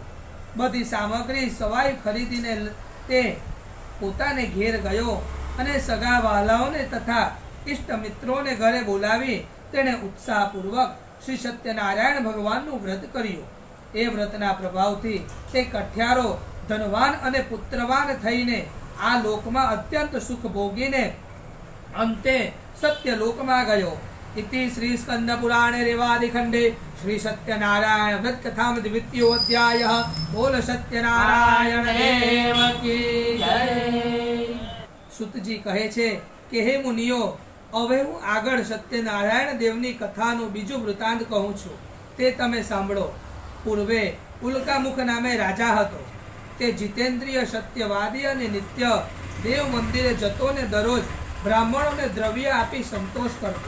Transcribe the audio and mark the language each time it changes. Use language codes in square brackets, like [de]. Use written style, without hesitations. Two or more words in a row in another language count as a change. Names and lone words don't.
[gu] બધી સામગ્રી સવાઈ ખરીદીને તે પોતાને ઘેર ગયો અને સગા વહાલાઓને તથા ઇષ્ટ મિત્રોને ઘરે બોલાવી તેણે ઉત્સાહપૂર્વક શ્રી સત્યનારાયણ ભગવાનનું વ્રત કર્યું. એ વ્રતના પ્રભાવથી તે કઠિયારો ધનવાન અને પુત્રવાન થઈને આ લોકમાં અત્યંત સુખ ભોગીને અંતે સત્યલોકમાં ગયો. [sa] इति श्री स्कंद पुराणे रेवादिखंडे श्री सत्यनारायण व्रत कथा द्वितीयो अध्याय. [hi] बोल सत्यनारायण देव की जय. [gu] સુતજી કહે છે કે હે મુનિઓ, હવે હું આગળ સત્યનારાયણ દેવની કથાનું બીજું વૃતાંત કહું છું, તે તમે સાંભળો. પૂર્વે ઉલ્કામુખ નામે રાજા હતો. તે જીતેન્દ્રિય, સત્યવાદી અને નિત્ય દેવ મંદિરે જતો ને દરરોજ બ્રાહ્મણોને દ્રવ્ય આપી સંતોષ કરતો.